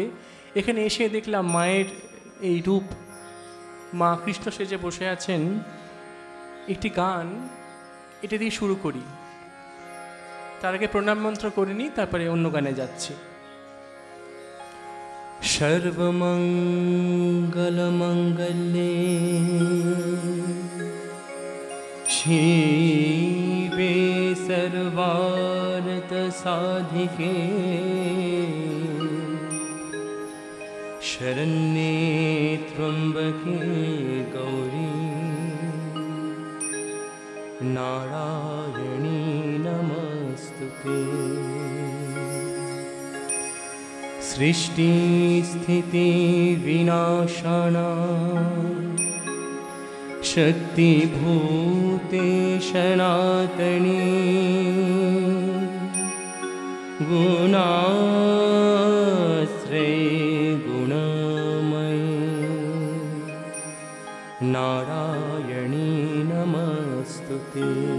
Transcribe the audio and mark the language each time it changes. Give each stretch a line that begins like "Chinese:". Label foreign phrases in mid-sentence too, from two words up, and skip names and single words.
Bangla: এখানে এসে দেখলাম মায়ের এই রূপ, মা কৃষ্ণ সেজে বসে আছেন। একটি গান এটা দিয়ে শুরু করি, তার আগে প্রণাম মন্ত্র করে নিই, তারপরে অন্য গানে যাচ্ছি।
Sanskrit: সর্বমঙ্গলমঙ্গলে শিবে সর্বার্থ সাধিকে শরণ্যে ত্র্যম্বকে গৌরী নারায়ণী নমস্তুতে। সৃষ্টি স্থিতি বিনাশনা শক্তিভূতে সনাতনী গুণাশ্রয়ে গুণময়ী নারায়ণী নমস্তুতে।